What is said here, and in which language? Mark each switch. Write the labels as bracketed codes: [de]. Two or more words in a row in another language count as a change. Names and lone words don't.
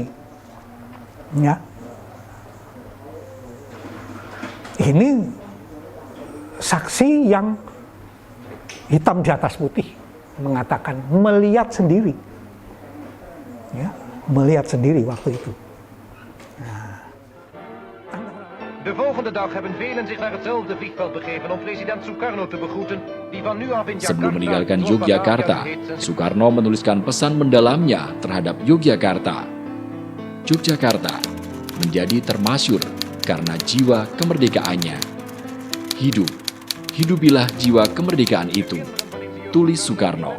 [id] Ya. Ini saksi yang hitam di atas putih mengatakan melihat sendiri, ya, melihat sendiri waktu itu. [nl] De volgende dag hebben velen zich naar hetzelfde vliegveld begeven om president Sukarno te begroeten, die van nu af in Jakarta. [id] Sebelum meninggalkan Yogyakarta, Soekarno menuliskan pesan mendalamnya terhadap Yogyakarta. Yogyakarta menjadi termasyur karena jiwa kemerdekaannya. Hidupilah jiwa kemerdekaan itu, tulis Soekarno.